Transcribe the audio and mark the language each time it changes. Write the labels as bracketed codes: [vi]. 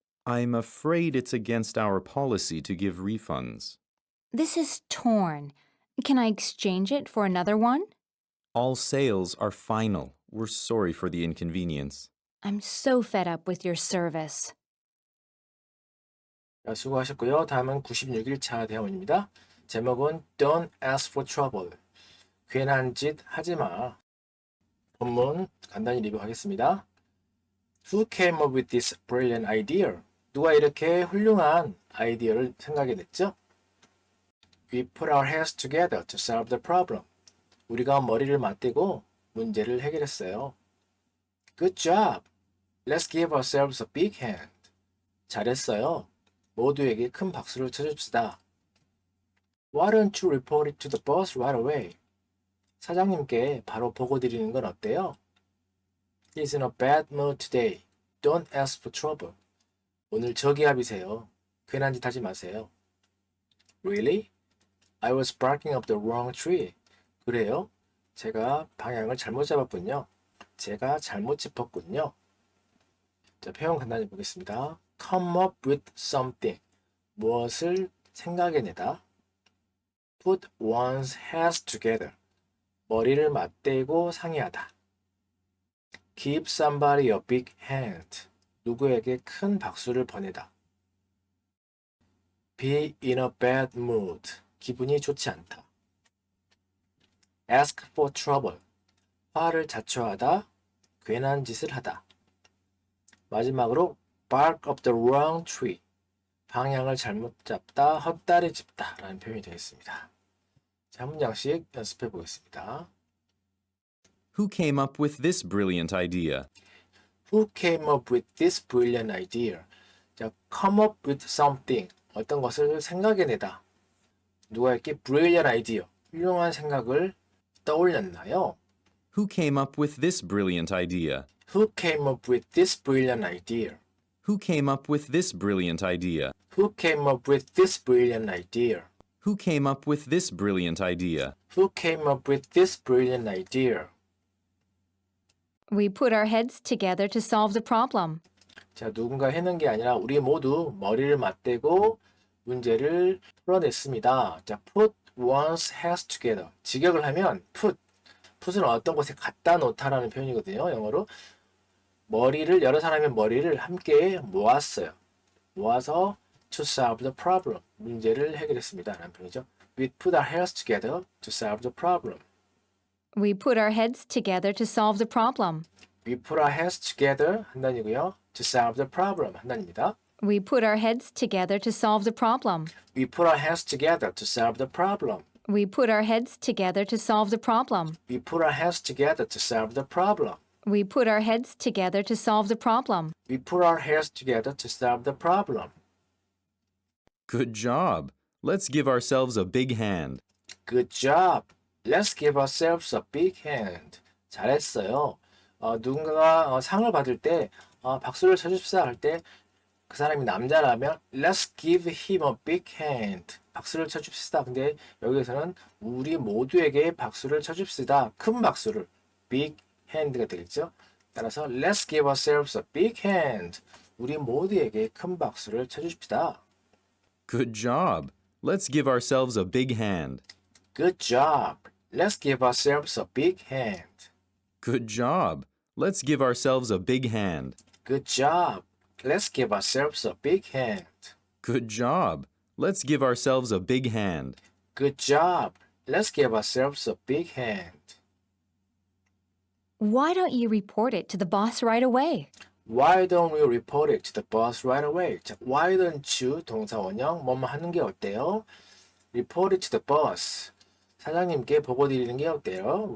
[en] I'm afraid it's against our policy to give refunds. This is torn. Can I exchange it for another one? All sales are final. We're sorry for the inconvenience. I'm so fed up with your service. [ko] 자, 수고하셨고요. 다음은 96일차 대화문입니다. 제목은 [en] Don't ask for trouble. [ko] 괜한 짓 하지 마. 본문 간단히 리뷰하겠습니다. [en] Who came up with this brilliant idea? [ko] 누가 이렇게 훌륭한 아이디어를 생각해냈죠? [en] We put our heads together to solve the problem. [ko] 우리가 머리를 맞대고 문제를 해결했어요. [en] Good job. Let's give ourselves a big hand. [ko] 잘했어요. 모두에게 큰 박수를 쳐줍시다. [en] Why don't you report it to the boss right away? [ko] 사장님께 바로 보고 드리는 건 어때요? [en] He's in a bad mood today. Don't ask for trouble. [ko] 오늘 저기압이세요. 괜한 짓 하지 마세요. [en] Really? I was barking up the wrong tree. [ko] 그래요? 제가 방향을 잘못 잡았군요. 제가 잘못 짚었군요. 자, 표현 간단히 보겠습니다. [en] Come up with something. [ko] 무엇을 생각해내다. [en] Put one's heads together. [ko] 머리를 맞대고 상의하다. [en] Give somebody a big hand. [ko] 누구에게 큰 박수를 보내다. [en] Be in a bad mood. [ko] 기분이 좋지 않다. [en] ask for trouble. [ko] 화를 자초하다, 괜한 짓을 하다. 마지막으로 [en] bark up the wrong tree. [ko] 방향을 잘못 잡다, 헛다리 짚다 라는 표현이 되겠습니다. 자, 한 문장씩 연습해 보겠습니다. [en] Who came up with this brilliant idea? Who came up with this brilliant idea? 자, come up with something. [ko] 어떤 것을 생각해내다. 누가 이렇게 [en] brilliant idea, [ko] 훌륭한 생각을 떠올렸나요? [en] Who came up with this brilliant idea? Who came up with this brilliant idea? Who came up with this brilliant idea? Who came up with this brilliant idea? Who came up with this brilliant idea? Who came up with this brilliant idea? We put our heads together to solve the problem. [ko] 자, 누군가 해낸 게 아니라 우리 모두 머리를 맞대고 문제를 풀어냈습니다. [en] 자, put one's heads together. [ko] 직역을 하면 put은 어떤 곳에 갖다 놓다라는 표현이거든요. 영어로 여러 사람의 머리를 함께 모았어요. 모아서 [en] to solve the problem. [ko] 문제를 해결했습니다. 라는 표현이죠. [en] We put our heads together to solve the problem. We put our heads together to solve the problem. We put our heads together [ko] 한 단이고요. [en] To solve the problem [ko] 한 단입니다. [en] We put our heads together to solve the problem. We put our heads together to solve the problem. We put our heads together to solve the problem. We put our heads together to solve the problem. We put our heads together to solve the problem. We put our heads together to solve the problem. Good job. Let's give ourselves a big hand. Good job. Let's give ourselves a big hand. [ko] 잘했어요. 누군가가 상을 받을 때 박수를 쳐줍시다 할 때 그 사람이 남자라면 [en] Let's give him a big hand. [ko] 박수를 쳐줍시다. 근데 여기에서는 우리 모두에게 박수를 쳐줍시다. 큰 박수를 big hand가 되겠죠. 따라서 [en] Let's give ourselves a big hand. [ko] 우리 모두에게 큰 박수를 쳐줍시다. [en] Good job. Let's give ourselves a big hand. Good job. Let's give ourselves a big hand. Good job. Let's give ourselves a big hand. Good job. Let's give ourselves a big hand. Good job. Let's give ourselves a big hand. Good job. Let's give ourselves a big hand. Why don't you report it to the boss right away? Why don't we report it to the boss right away? [ko] 자, [en] why don't you [ko] 동사 원형 뭐뭐 하는 게 어때요? [en] Report it to the boss. [ko] 사장님께 보고 드리는 게 어때요?